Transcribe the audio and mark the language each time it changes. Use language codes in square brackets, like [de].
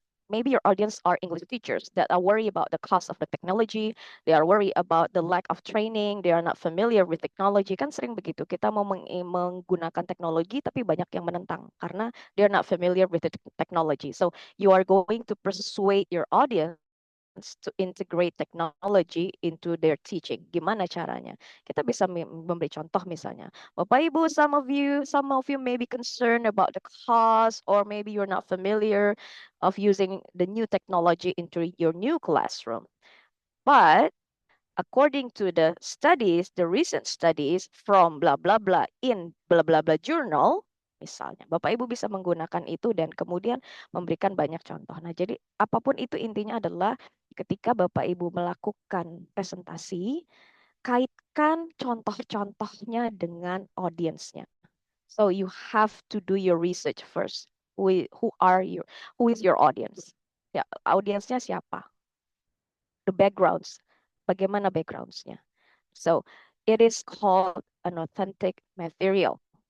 [en] Maybe your audience are English teachers that are worried about the cost of the technology, they are worried about the lack of training, they are not familiar with technology. [id] Kan sering begitu, kita mau menggunakan teknologi tapi banyak yang menentang karena [en] they are not familiar with the technology. So you are going to persuade your audience to integrate technology into their teaching. [id] Gimana caranya? Kita bisa memberi contoh misalnya. [en] Bapak Ibu, some of you may be concerned about the cost, or maybe you're not familiar of using the new technology into your new classroom. But according to the recent studies from blah blah blah in blah blah blah journal, [id] misalnya, Bapak Ibu bisa menggunakan itu dan kemudian memberikan banyak contoh. Nah, jadi apapun itu intinya adalah ketika Bapak Ibu melakukan presentasi, kaitkan contoh-contohnya dengan audiensnya. [en] So you have to do your research first. Who is your audience? [id] Ya, audiensnya siapa? [en] The backgrounds. [id] Bagaimana backgroundsnya? [en] So it is called an authentic material.